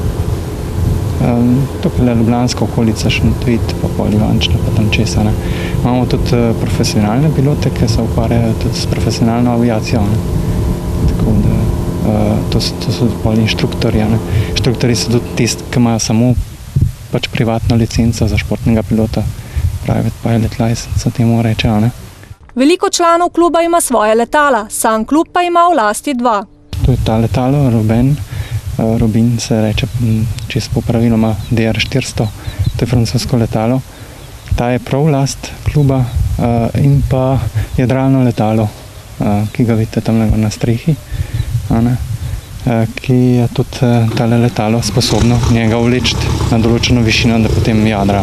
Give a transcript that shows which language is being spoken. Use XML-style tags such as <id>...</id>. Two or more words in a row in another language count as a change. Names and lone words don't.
<sl>Tukaj je ljubljanska okolica, Šentvid, pa pol Ivančna, pa tam česa. Imamo tudi profesionalne pilote, ki se ukvarjajo tudi s profesionalno aviacijo. Tako da to so pol inštruktorji. Inštruktorji so tudi tisti, ki imajo samo pač privatno licenco za športnega pilota,</sl> <en>private pilot license,</en> <sl>temu rečejo. Veliko članov kluba ima svoje letala, sam klub pa ima v lasti 2. To je ta letalo, Robin se reče, čisto po praviloma DR400, to je francosko letalo. Ta je prav last kluba in pa jadralno letalo, ki ga vidite tam na strehi, ki je tudi tale letalo sposobno njega vleči na določeno višino, da potem jadra.</sl>